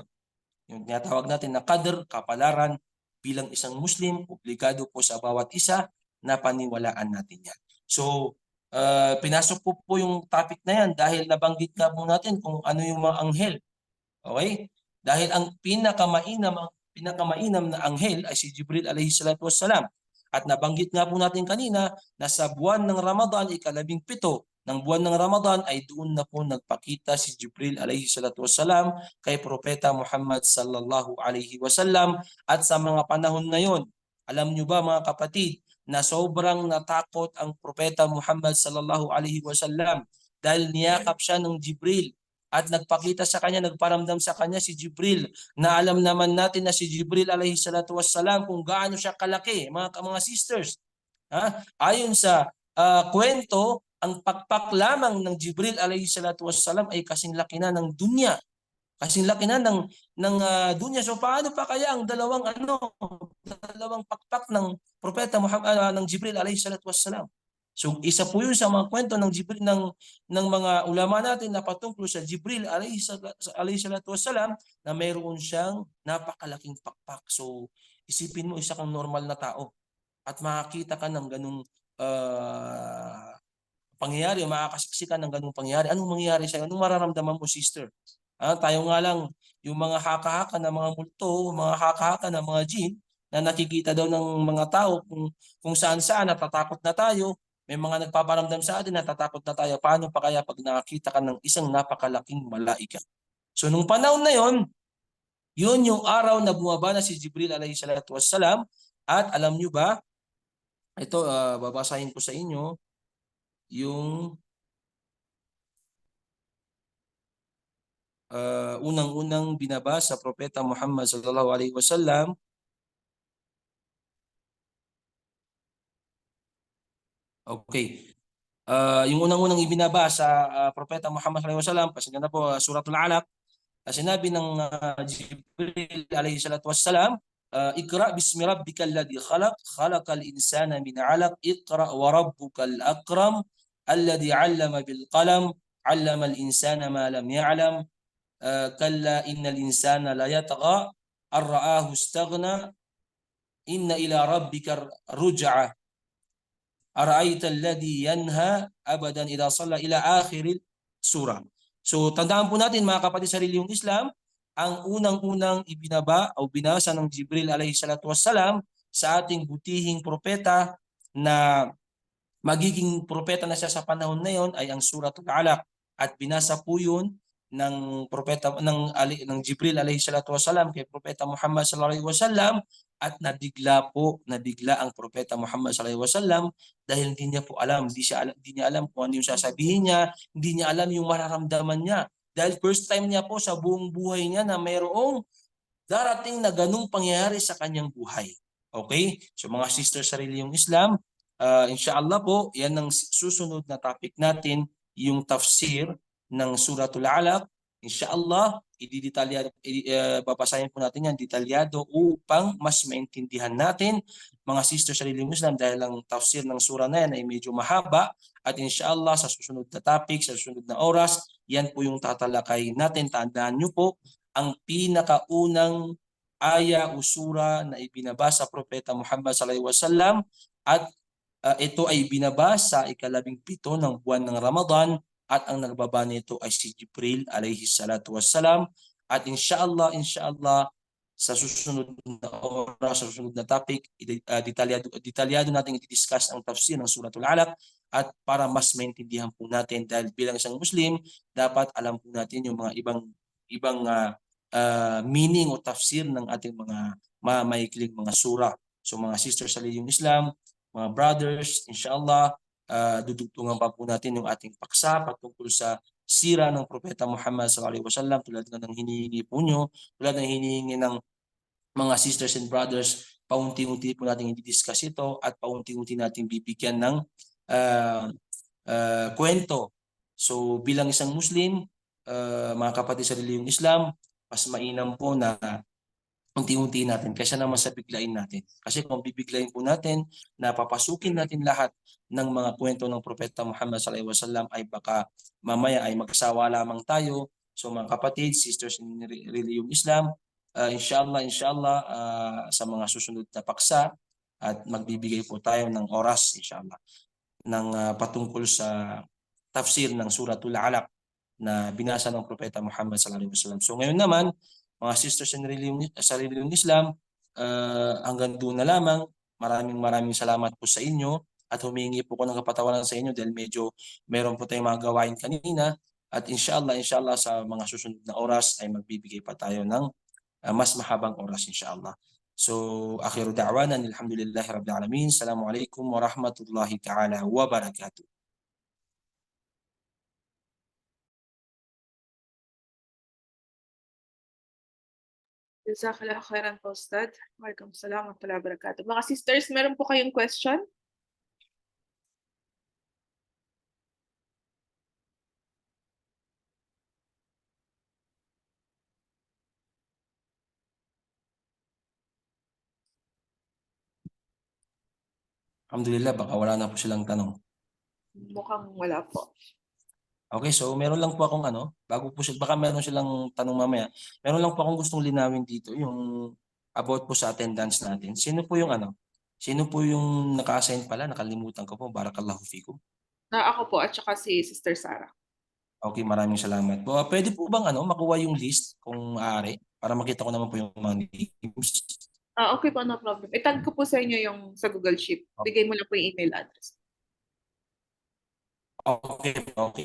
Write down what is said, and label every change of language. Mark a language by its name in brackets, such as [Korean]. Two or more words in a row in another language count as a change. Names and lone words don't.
[Filipino] Yung tinatawag natin na qadr, kapalaran, bilang isang Muslim, obligado po sa bawat isa na paniwalaan natin yan. So, pinasok po yung topic na yan dahil nabanggit nga po natin kung ano yung mga anghel. Okay? Dahil ang pinakamainam na anghel ay si Jibril [Arabic] عليه الصلاة والسلام. [Filipino] At nabanggit nga po natin kanina na sa buwan ng Ramadan, ika-17 ng buwan ng Ramadan ay doon na po nagpakita si Jibril [Arabic] عليه الصلاة والسلام [Filipino] kay Propeta Muhammad [Arabic] صلى الله عليه وسلم. [Filipino] At sa mga panahon na yon, alam nyo ba mga kapatid, na sobrang natakot ang Propeta Muhammad [Arabic] صلى الله عليه وسلم [Filipino] dahil niyakap siya ng Jibril at nagpakita sa kanya, nagparamdam sa kanya si Jibril, na alam naman natin na si Jibril [Arabic] عليه الصلاة والسلام [Filipino] kung gaano siya kalaki, mga sisters. Ayon sa kwento, ang pakpak lamang ng Jibril [Arabic] عليه الصلاة والسلام [Filipino] ay kasing laki na ng dunya. Kasing laki na ng dunya. So paano pa kaya ang dalawang pakpak ng Propeta Muhammad ng Jibril [Arabic] عليه الصلاة والسلام? [Filipino] So isa po yun sa mga kwento ng Jibril ng mga ulama natin na patungkol sa Jibril [Arabic] عليه الصلاة والسلام [Filipino] na mayroon siyang napakalaking pakpak. So isipin mo, isa kang normal na tao at makakita ka ng ganung pangyayari, makakasiksikan ng ganung pangyayari. Anong mangyayari sa'yo? Anong mararamdaman mo, sister? Tayo nga lang, yung mga haka-haka na mga multo, mga haka-haka na mga jinn, na nakikita daw ng mga tao kung saan-saan, natatakot na tayo. May mga nagpaparamdam sa atin, natatakot na tayo. Paano pa kaya pag nakakita ka ng isang napakalaking malaika? So nung panahon na yon, yun yung araw na bumaba na si Jibril [Arabic] عليه الصلاة والسلام. [Filipino] At alam nyo ba, ito babasahin ko sa inyo, yung unang-unang binabasa sa Propeta Muhammad [Arabic] صلى الله عليه وسلم. [Filipino] Okay. Yung unang-unang ibinabasa sa Propeta Muhammad [Arabic] صلى الله عليه وسلم, [Filipino] kasi na po Suratul Alaq, sinabi [Arabic] ng Jibril عليه الصلاة والسلام، اقرأ باسم ربك الذي خلق، خلق الإنسان من علق، اقرأ وربك الأكرم، الذي علم بالقلم، علم الإنسان ما لم يعلم، كلا إن الإنسان ليطغى أن رآه استغنى، إن إلى ربك الرجعى، أرأيت الذي ينهى عبدا إذا صلى، إلى آخر السورة. [Filipino] So tandaan po natin mga kapatid sa reliyong Islam, ang unang-unang ibinaba o binasa ng Jibril [Arabic] عليه الصلاة والسلام [Filipino] sa ating butihing propeta na magiging propeta na siya sa panahon na yon ay ang Suratul Alaq, at binasa po yun ng propeta ng Jibril [Arabic] عليه الصلاة والسلام [Filipino] kay Propeta Muhammad [Arabic] صلى الله عليه وسلم, [Filipino] at nabigla ang Propeta Muhammad [Arabic] صلى الله عليه وسلم [Filipino] dahil hindi niya po alam, hindi niya alam kung ano yung sasabihin niya, hindi niya alam yung mararamdaman niya. Dahil first time niya po sa buong buhay niya na mayroong darating na ganung pangyayari sa kanyang buhay. Okay? So mga sisters sa reliyong Islam, inshallah po, yan ang susunod na topic natin, yung tafsir ng Suratul Alaq. Inshallah, babasahin po natin yan detalyado upang mas maintindihan natin, mga sisters sa reliyong Islam, dahil ang tafsir ng sura na yan ay medyo mahaba, at inshallah sa susunod na topic, sa susunod na oras, yan po yung tatalakayin natin. Tandaan nyo po, ang pinakaunang aya o sura na ibinabasa sa Propeta Muhammad [Arabic] صلى الله عليه وسلم [Filipino] at ito ay binabasa ika-17 ng buwan ng Ramadan at ang nagbaba nito ay si Jibril [Arabic] عليه الصلاة والسلام. [Filipino] At inshallah sa susunod na oras, sa susunod na topic, detalyado natin i-discuss ang tafsir ng Suratul Alaq. At para mas maintindihan po natin, dahil bilang isang Muslim, dapat alam po natin yung mga ibang meaning o tafsir ng ating mga maikling mga sura. So mga sisters sa liyong Islam, mga brothers, inshallah, dudugtungan pa po natin yung ating paksa patungkol sa sira ng Propeta Muhammad [Arabic] صلى الله عليه وسلم, [Filipino] tulad ng hinihingi po nyo, tulad ng hinihingi ng mga [English] sisters and brothers. [Filipino] Paunti-unti po natin i-discuss ito at paunti-unti natin bibigyan ng kwento. So bilang isang Muslim, mga kapatid sa reliyong Islam, mas mainam po na unti-unti natin kaysa naman sa biglain natin. Kasi kung bibiglain po natin na papasukin natin lahat ng mga kwento ng Propeta Muhammad [Arabic] صلى الله عليه وسلم, [Filipino] ay baka mamaya ay magsawa lamang tayo. So mga kapatid, [English] sisters in [Filipino] reliyong Islam, inshallah sa mga susunod na paksa at magbibigay po tayo ng oras inshallah ng patungkol sa tafsir ng Suratul Alaq na binasa ng Propeta Muhammad [Arabic] صلى الله عليه وسلم. [Filipino] So ngayon naman, mga sisters sa reliyong Islam, hanggang doon na lamang. Maraming salamat po sa inyo at humingi po ko ng kapatawaran sa inyo dahil medyo meron po tayong mga gawain kanina. At inshallah sa mga susunod na oras ay magbibigay pa tayo ng mas mahabang oras inshallah. [Arabic] So آخر دعوانا الحمد لله رب العالمين. السلام عليكم ورحمة الله تعالى وبركاته. جزاك الله خيرا po, Ustad. وعليكم السلام ورحمة الله وبركاته. [Filipino] Mga sisters, meron po kayong question? Alhamdulillah, baka wala na po silang tanong. Mukhang wala po. Okay, so meron lang po akong bago po baka meron silang tanong mamaya. Meron lang po akong gustong linawin dito, yung about po sa attendance natin. Sino po yung naka-assign pala? Nakalimutan ko po. [Arabic] بارك الله فيكم. [Filipino] Na ako po at saka si Sister Sarah. Okay, maraming salamat. Pwede po bang makuha yung list kung maaari para makita ko naman po yung mga names? Okay po, no problem. Itag ko po sa inyo yung sa Google Sheet. Bigay mo lang po yung [English] email address. [Filipino] Okay.